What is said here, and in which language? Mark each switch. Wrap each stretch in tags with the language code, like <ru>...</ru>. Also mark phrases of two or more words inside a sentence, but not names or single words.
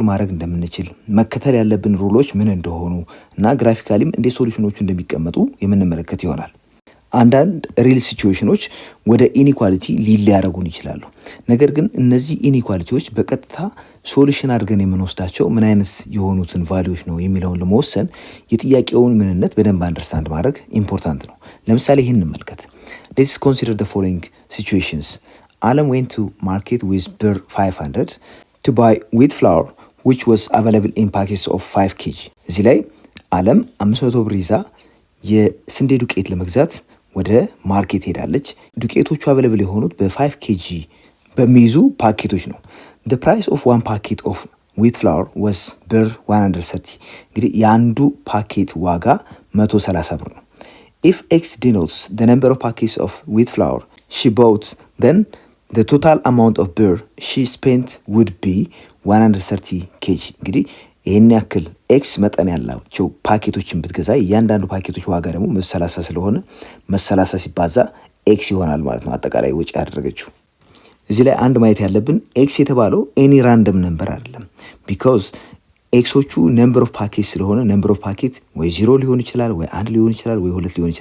<am>ማድረግ እንደምንችል፣ መከተል ያለብን ሩሎች ምን እንደሆኑ እና ግራፊካሊም እንዴት ሶሉሽኖቹ እንደሚቀመጡ የምንመለከት ይሆናል። አንዳንድ ሪል ሲቹዌሽኖች ወደ ኢኒኳሊቲ ሊያደርጉን ይችላሉ። ነገር ግን እነዚህ ኢኒኳሊቲዎች በቀጥታ ሶሉሽን አድርገን የምንወስዳቸው ምን አይነት የሆኑትን ቫሊዎች ነው የሚለውን ለመወሰን የጥያቄውን ምንነት በደንብ አንደርስታንድ ማድረግ ኢምፖርታንት ነው። ለምሳሌ ይህን እንመልከት።</am> <en>Let's consider the following situations. Alam went to market with birr 500 to buy wheat flour which was available in packets of 5 kg.</en> <am>እዚህ ላይ አለም 500 ብር ይዛ የስንዴ ዱቄት ለመግዛት ወደ ማርኬት ሄዳለች። ዱቄቶቹ አቬለብል የሆኑት በ5 ኬጂ በሚይዙ ፓኬቶች ነው።</am> <en>The price of one packet of wheat flour was birr 130.</en> <am>እንግዲህ የአንዱ ፓኬት ዋጋ 130 ብር ነው።</am> <en>If X denotes the number of packets of wheat flour she bought, then the total amount of birr she spent would be 130 kg.</en> <am>እንግዲህ ይህን ያክል ኤክስ መጠን ያላቸው ፓኬቶችን ብትገዛ እያንዳንዱ ፓኬቶች ዋጋ ደግሞ 130 ስለሆነ 130 ሲባዛ ኤክስ ይሆናል ማለት ነው፣ አጠቃላይ ወጪ ያደረገችው። እዚህ ላይ አንድ ማየት ያለብን ኤክስ የተባለው ኤኒ</am> <en>random number</en> <am>አይደለም። ቢኮዝ ኤክሶቹ</am> <en>number of packet</en> <am>ስለሆነ</am> <en>number of packet</en> <am>ወይ 0 ሊሆን ይችላል፣ ወይ 1 ሊሆን ይችላል፣ ወይ 2 ሊሆን</am>